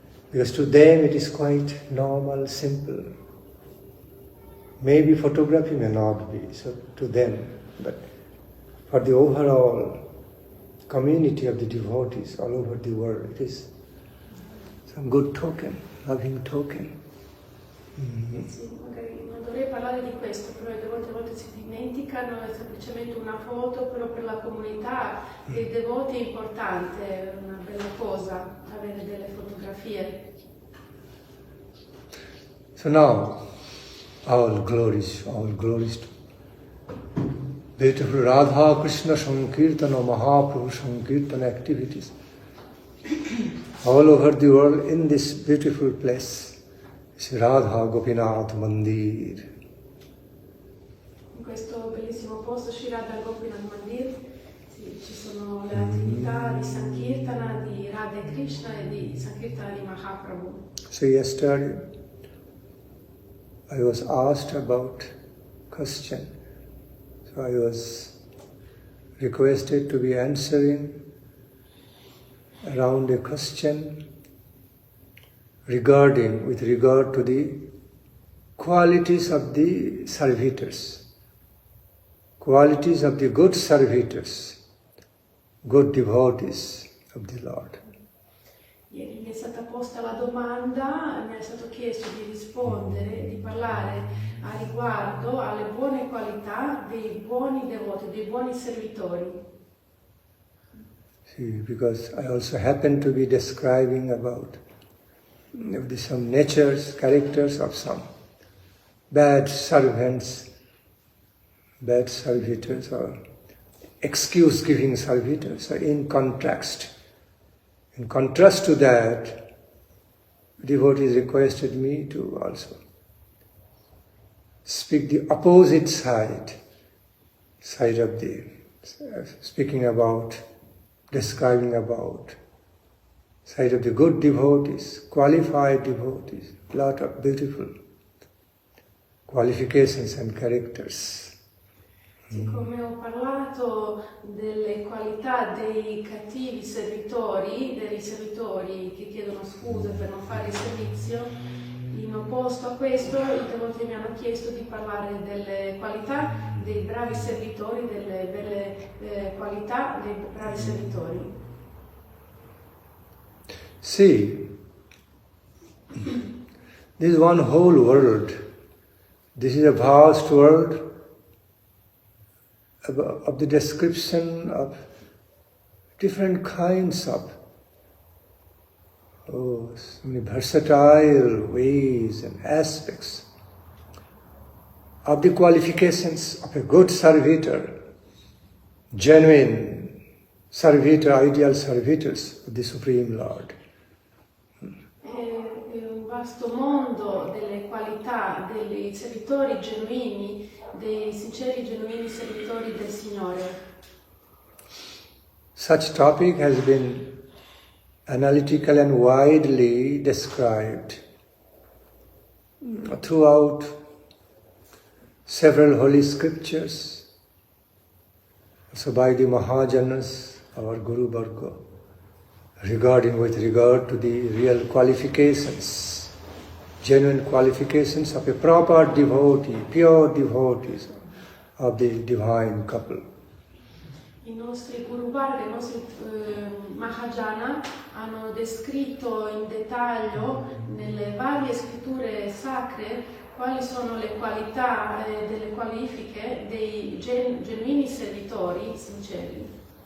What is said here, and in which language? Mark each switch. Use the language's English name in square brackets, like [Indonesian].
[English] Because to them it is quite normal, simple. Maybe photography may not be, so to them, but for the overall community of the devotees all over the world, it is some good token, loving token. [Italian] Sì, magari non dovrei parlare di questo, però i devoti a volte si dimenticano, è semplicemente una foto, però per la comunità dei devoti è importante, è una bella cosa avere delle fotografie. [English] So now, all glories to beautiful Radha Krishna Sankirtana, Mahaprabhu Sankirtana activities all over the world in this beautiful place. Radha Gopinath Mandir. [Italian] In questo bellissimo posto, Radha Gopinath Mandir, ci sono le attività di Sankirtana, di Radha e Krishna e di Sankirtana di Mahaprabhu. [English] So yesterday I was asked about question. So I was requested to be answering around a question with regard to the qualities of the servitors, qualities of the good servitors, good devotees of the Lord. [Italian] Ieri mi è stata posta la domanda, mi è stato chiesto di rispondere, di parlare a riguardo alle buone qualità dei buoni devoti, dei buoni servitori. [English] See, because I also happen to be describing about some natures, characters of some bad servants, bad servitors, or excuse-giving servitors, or in contrast. In contrast to that, devotees requested me to also speak the opposite side of the, speaking about, describing about, side of the good devotees, qualified devotees, lot of beautiful qualifications and characters. [Italian] Siccome ho parlato delle qualità dei cattivi servitori, dei servitori che chiedono scuse per non fare il servizio, in opposto a questo i devoti mi hanno chiesto di parlare delle qualità dei bravi servitori, delle belle qualità dei bravi servitori. [English] See, this is one whole world. This is a vast world of the description of different kinds of so many versatile ways and aspects of the qualifications of a good servitor, genuine servitor, ideal servitors of the Supreme Lord. [Italian] È un vasto mondo delle qualità dei servitori genuini, dei sinceri genuini servitori del Signore. [English] Such topic has been analytical and widely described throughout several holy scriptures, also by the Mahajanas, our Guru Varga, with regard to the real qualifications, genuine qualifications of a proper devotee, pure devotees of the divine couple. [Italian] I nostri Guru Varga, i nostri Mahajana hanno descritto in dettaglio nelle varie scritture sacre quali sono le qualità e delle qualifiche dei genuini servitori sinceri.